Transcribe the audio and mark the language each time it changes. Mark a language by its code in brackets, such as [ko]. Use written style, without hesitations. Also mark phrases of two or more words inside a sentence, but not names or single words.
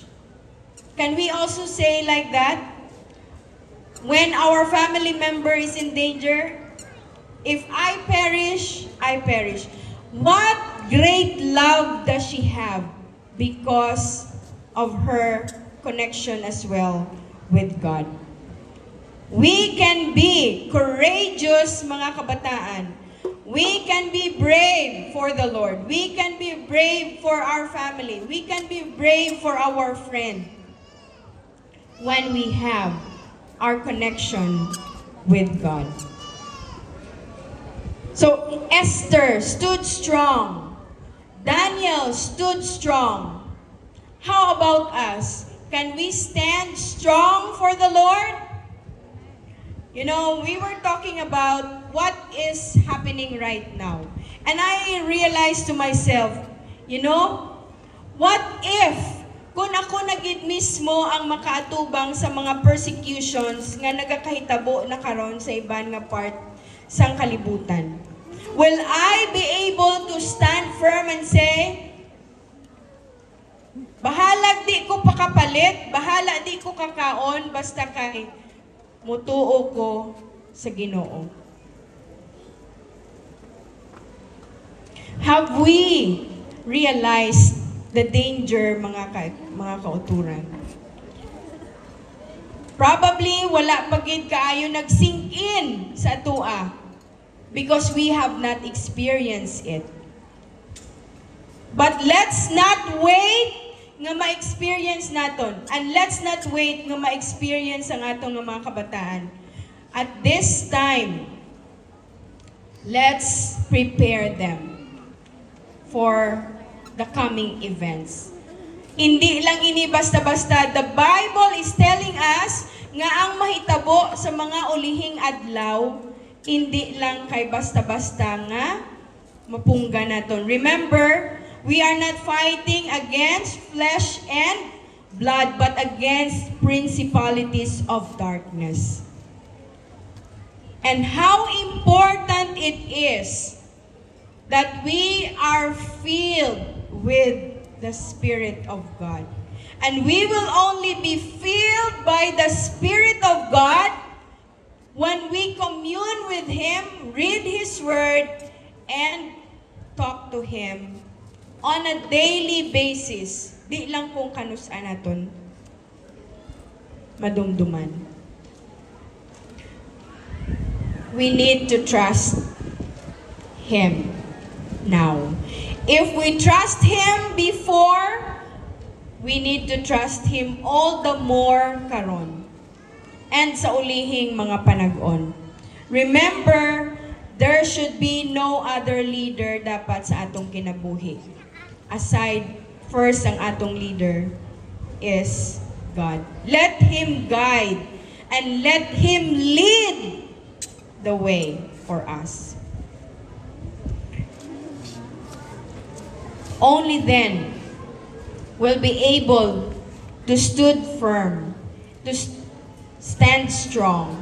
[en] Can we also say like that? When our family member is in danger, if I perish, I perish. What great love does she have because of her connection as well with God. We can be courageous, [hil] mga kabataan. [en] We can be brave for the Lord. We can be brave for our family. We can be brave for our friend when we have our connection with God. So Esther stood strong. Daniel stood strong. How about us? Can we stand strong for the Lord? You know, we were talking about what is happening right now. And I realized to myself, what if [hil] kung ako nagid mismo ang makaatubang sa mga persecutions nga nagakahitabo na karon sa iban nga part sang kalibutan? [en] Will I be able to stand firm and say, [ceb] bahala di ko pakapalit, bahala di ko kakaon, basta kay mutuo ko sa Ginoo? [en] Have we realized the danger, [hil] mga kauturan? Probably wala pagid kaayo nag-sink in sa atua [en] because we have not experienced it. But let's not wait [hil] nga ma-experience naton, [en] and let's not wait [hil] nga ma-experience ang atong mga kabataan. [en] At this time, let's prepare them for the coming events. [hil] Hindi lang ini basta-basta. [en] The Bible is telling us [hil] nga ang mahitabo sa mga ulihing adlaw, hindi lang kay basta-basta nga mapungga naton. [en] Remember, we are not fighting against flesh and blood, but against principalities of darkness. And how important it is that we are filled with the Spirit of God. And we will only be filled by the Spirit of God when we commune with Him, read His Word, and talk to Him on a daily basis. [hil] Di lang kung kanusan naton madumduman. [en] We need to trust Him now. If we trust Him before, we need to trust Him all the more karon and [hil] sa ulihing mga panag-on. [en] Remember, there should be no other leader [hil] dapat sa atong kinabuhi. [en] Aside, first [hil] ang atong [en] leader is God. Let Him guide and let Him lead the way for us. Only then will be able to stood firm, to stand strong.